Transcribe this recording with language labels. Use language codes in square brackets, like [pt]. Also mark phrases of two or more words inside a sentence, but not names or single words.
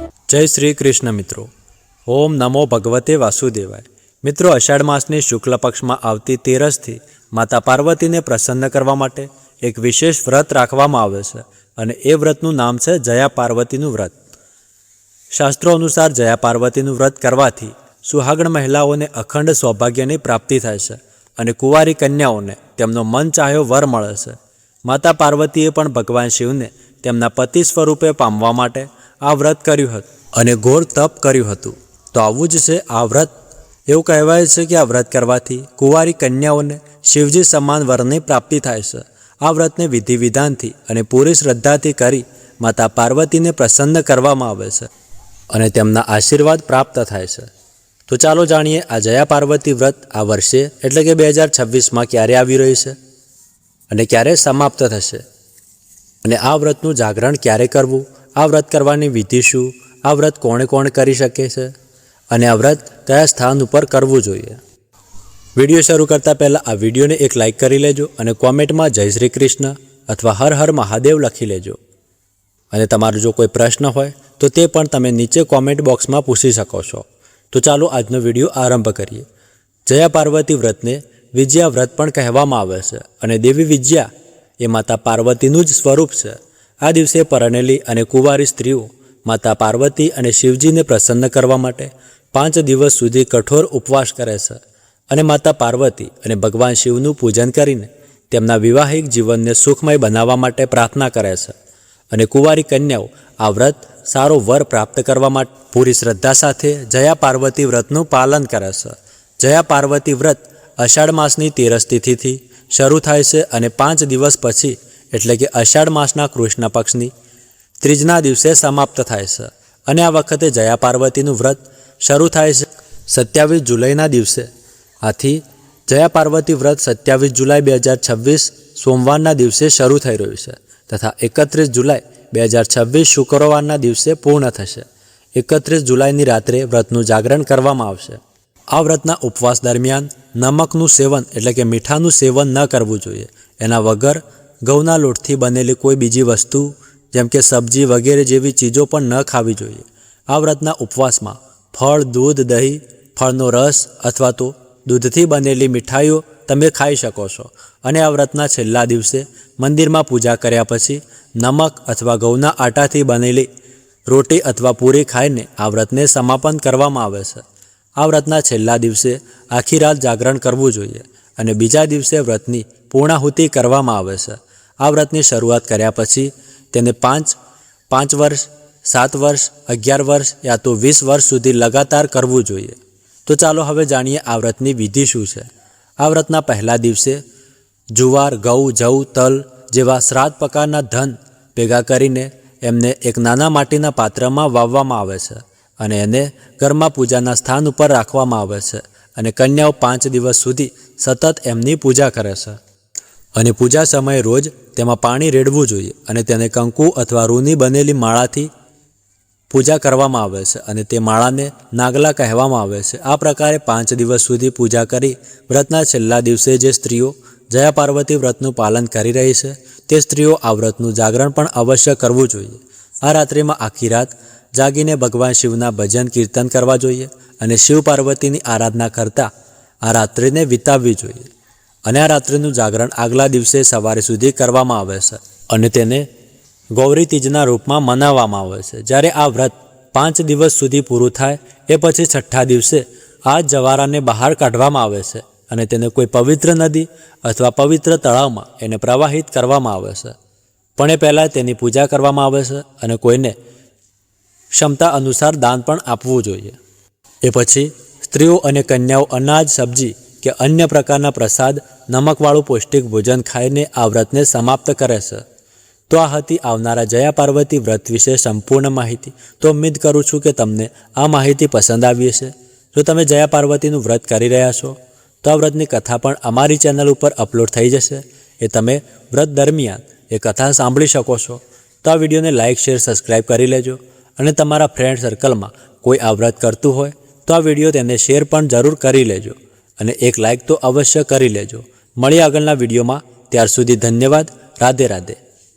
[hi] जय श्री कृष्ण मित्रों। [sa] ओम नमो भगवते वासुदेवाय। [gu] મિત્રો, અષાઢ માસની શુક્લ પક્ષ મેં આવતી તેરસ થી માતા પાર્વતી ને પ્રસન્ન કરવા માટે એક વિશેષ વ્રત રાખવામાં આવે છે અને એ વ્રતનું નામ છે જયા પાર્વતીનું વ્રત। શાસ્ત્રો અનુસાર જયા પાર્વતીનું વ્રત કરવાથી સુહાગણ મહિલાઓને અખંડ સૌભાગ્યની પ્રાપ્તિ થાય છે અને કુંવારી કન્યાઓને તેમનો મન ચાહ્યો વર મળે છે। માતા પાર્વતીએ પણ ભગવાન શિવને તેમના પતિ સ્વરૂપે પામવા માટે આ વ્રત કર્યું હતું અને ઘોર તપ કર્યું હતું। તો આવું જ છે આ વ્રત। એવું કહેવાય છે કે આ વ્રત કરવાથી કુંવારી કન્યાઓને શિવજી સમાન વરની પ્રાપ્તિ થાય છે। આ વ્રતને વિધિ વિધાનથી અને પૂરી શ્રદ્ધાથી કરી માતા પાર્વતીને પ્રસન્ન કરવામાં આવે છે અને તેમના આશીર્વાદ પ્રાપ્ત થાય છે। તો ચાલો જાણીએ આ જયા પાર્વતી વ્રત આ વર્ષે એટલે કે 2026 મેં ક્યારે આવી રહી છે અને ક્યારે સમાપ્ત થશે અને આ વ્રતનું જાગરણ ક્યારે કરવું, આ વ્રત કરવાની વિધિ શું, આ વ્રત કોણે કોણ કરી શકે છે અને આ વ્રત કયા સ્થાન પર કરવું જોઈએ। વિડિયો શરૂ કરતા પહેલા આ વિડિયોને એક લાઇક કરી લેજો અને કૉમેંટ મેં જય શ્રી કૃષ્ણ અથવા હર હર મહાદેવ લખી લેજો અને તમારો જો કોઈ પ્રશ્ન હોય તો તે પણ તમે નીચે [en] comment box [gu] મેં પૂછી શકો છો। તો ચાલો આજનો વિડિયો આરંભ કરીએ। જયા પાર્વતી વ્રતને વિજયા વ્રત પણ કહેવામાં આવે છે અને દેવી વિજયા એ માતા પાર્વતીનું જ સ્વરૂપ છે। આ દિવસે પરણેલી અને કુંવારી સ્ત્રીઓ માતા પાર્વતી અને શિવજી ને પ્રસન્ન કરવા માટે 5 દિવસ સુધી કઠોર ઉપવાસ કરે છે અને માતા પાર્વતી અને ભગવાન શિવનું પૂજન કરીને તેમના વિવાહિક જીવનને સુખમય બનાવા માટે પ્રાર્થના કરે છે અને કુંવારી કન્યાઓ આ વ્રત સારો વર પ્રાપ્ત કરવા માટે પૂરી શ્રદ્ધા સાથે જયા પાર્વતી વ્રતનું પાલન કરે છે। જયા પાર્વતી વ્રત અષાઢ માસની તેરસ તિથિથી શરૂ થાય છે અને 5 દિવસ પછી એટલે કે અષાઢ માસના કૃષ્ણ પક્ષની ત્રીજના દિવસે સમાપ્ત થાય છે અને આ વખતે જયા પાર્વતીનું વ્રત શરૂ થાય છે 27 જુલાઈના દિવસે। આથી જયા પાર્વતી વ્રત 27 જુલાઈ 2026 સોમવારના દિવસે શરૂ થઈ રહ્યું છે તથા 31 જુલાઈ 2026 શુક્રવારના દિવસે પૂર્ણ થશે। 31 જુલાઈની રાત્રે વ્રતનું જાગરણ કરવામાં આવશે। આ વ્રતના ઉપવાસ દરમિયાન નમકનું સેવન એટલે કે મીઠાનું સેવન ન કરવું જોઈએ। એના વગર ઘઉંના લોટથી બનેલી કોઈ બીજી વસ્તુ જેમ કે સબ્જી વગેરે જેવી ચીજો પણ ન ખાવી જોઈએ। આ વ્રતના ઉપવાસ મેં ફળ, દૂધ, દહીં, ફળનો રસ અથવા તો દૂધથી બનેલી મીઠાઈઓ તમે ખાઈ શકો છો અને આ વ્રતના છેલ્લા દિવસે મંદિર મેં પૂજા કર્યા પછી નમક અથવા ઘઉંના આટાથી બનેલી રોટી અથવા પૂરી ખાઈને આ વ્રતને સમાપન કરવામાં આવે છે। આ વ્રતના છેલ્લા દિવસે આખી રાત જાગરણ કરવું જોઈએ અને બીજા દિવસે વ્રતની પૂર્ણાહુતિ કરવામાં આવે છે। આ વ્રતની શરૂઆત કર્યા પછી તેને 5 વર્ષ, 7 વર્ષ, 11 વર્ષ યા તો 20 વર્ષ સુધી લગાતાર કરવું જોઈએ। તો ચાલો હવે જાણીએ આ વ્રતની વિધિ શું છે। આ વ્રતના પહેલા દિવસે જુવાર, ઘઉં, જવ, તલ જેવા શ્રાદ્ધ પ્રકારના ધન ભેગા કરીને એમને એક નાના માટીના પાત્રમાં વાવવામાં આવે છે અને એને ઘરમાં પૂજાના સ્થાન ઉપર રાખવામાં આવે છે અને કન્યાઓ 5 દિવસ સુધી સતત એમની પૂજા કરે છે અને પૂજા સમયે રોજ તેમાં પાણી રેડવું જોઈએ અને તેને કંકુ અથવા રૂની બનેલી માળાથી પૂજા કરવામાં આવે છે અને તે માળાને નાગલા કહેવામાં આવે છે। આ પ્રકારે 5 દિવસ સુધી પૂજા કરી વ્રતના છેલ્લા દિવસે જે સ્ત્રીઓ જયા પાર્વતી વ્રતનું પાલન કરી રહી છે તે સ્ત્રીઓ આ વ્રતનું જાગરણ પણ અવશ્ય કરવું જોઈએ। આ રાત્રિમાં આખી રાત જાગીને ભગવાન શિવના ભજન કીર્તન કરવા જોઈએ અને શિવ પાર્વતીની આરાધના કરતા આ રાત્રિને વિતાવવી જોઈએ અને આ રાત્રિનું જાગરણ આગલા દિવસે સવારે સુધી કરવામાં આવે છે અને તેને ગૌરી તીજના રૂપમાં મનાવવામાં આવે છે। જ્યારે આ વ્રત 5 દિવસ સુધી પૂરું થાય એ પછી છઠ્ઠા દિવસે આ જવારાને બહાર કાઢવામાં આવે છે અને તેને કોઈ પવિત્ર નદી અથવા પવિત્ર તળાવમાં એને પ્રવાહિત કરવામાં આવે છે પણ એ પહેલા તેની પૂજા કરવામાં આવે છે અને કોઈને ક્ષમતા અનુસાર દાન પણ આપવું જોઈએ। એ પછી સ્ત્રીઓ અને કન્યાઓ અનાજ, સબ્જી કે અન્ય પ્રકારના પ્રસાદ, નમકવાળું પૌષ્ટિક ભોજન ખાઈને આ વ્રતને સમાપ્ત કરે છે। તો આ હતી આવનારા જયા પાર્વતી વ્રત વિશે સંપૂર્ણ માહિતી। તો ઉમ્મીદ કરું છું કે તમને આ માહિતી પસંદ આવી હશે। જો તમે જયા પાર્વતીનું વ્રત કરી રહ્યા છો તો આ વ્રતની કથા પણ અમારી ચેનલ પર અપલોડ થઈ જશે। એ તમે વ્રત દરમિયાન એ કથા સાંભળી શકો છો। તો આ વિડિયોને [en] like, share, subscribe [gu] કરી લેજો અને તમારા [en] friend circle [gu] મેં કોઈ આ વ્રત કરતું હોય તો આ વિડિયો તેને શેર પણ જરૂર કરી લેજો અને એક લાઇક તો અવશ્ય કરી લેજો। મળીએ આગળના વિડિયોમાં। ત્યાર સુધી ધન્યવાદ। રાધે રાધે।